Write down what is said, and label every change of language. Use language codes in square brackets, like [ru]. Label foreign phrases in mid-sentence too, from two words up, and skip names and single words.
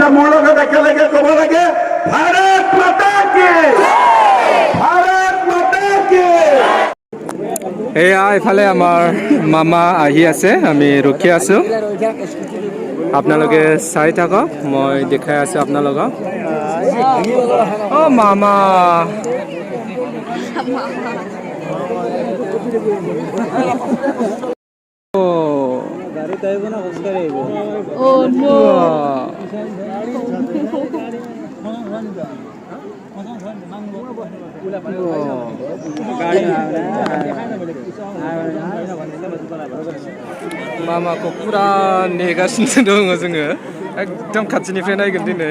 [as] মোৰ লগত একেলগে ক'ব লাগে [hi] भारत माता की, भारत माता की। [as] এয়া এফালে আমাৰ মামা আহি আছে, আমি ৰখি আছোঁ। আপোনালোকে চাই থাকক, মই দেখাই আছোঁ আপোনালোকক। অ' মামা [en] Oh no! [brx] मामाखौ पुरा नेगासिनो दङ जोङो एकदम खाथिनिफ्राय नायगोन दिनै